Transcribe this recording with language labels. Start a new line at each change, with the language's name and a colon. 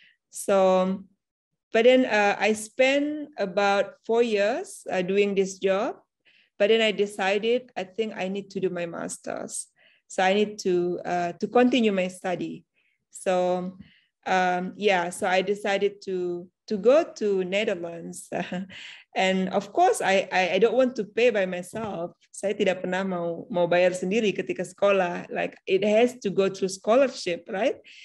English: So, but then I spent about 4 years doing this job, but then I decided I think I need to do my master's. So I need to continue my study. So so I decided to go to Netherlands, and of course I don't want to pay by myself.
Indonesian: Saya tidak pernah mau bayar sendiri ketika sekolah.
English: Like it has to go through scholarship, right?